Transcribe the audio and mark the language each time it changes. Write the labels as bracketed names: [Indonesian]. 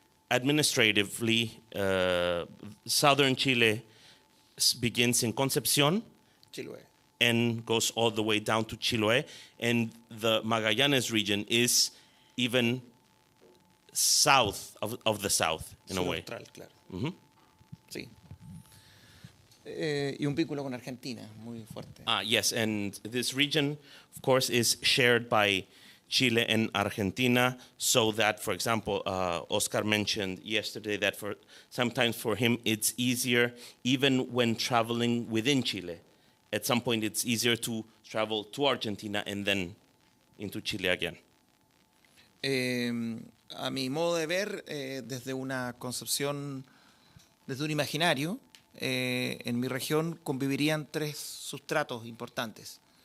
[English] Administratively, southern Chile begins in Concepción, Chiloé, and goes all the way down to Chiloé, and the Magallanes region is even south of the south, in a way. [Spanish] Austral, claro. Mm-hmm. Sí. Y un vínculo con Argentina muy fuerte. [English] Yes, and this region, of course, is shared by Chile and Argentina, so that, for example, Óscar mentioned yesterday that sometimes for him it's easier, even when traveling within Chile. At some point it's easier to travel to Argentina and then into Chile again. [Spanish] A mi modo de ver, desde una concepción, desde un imaginario, en mi región convivirían tres sustratos importantes.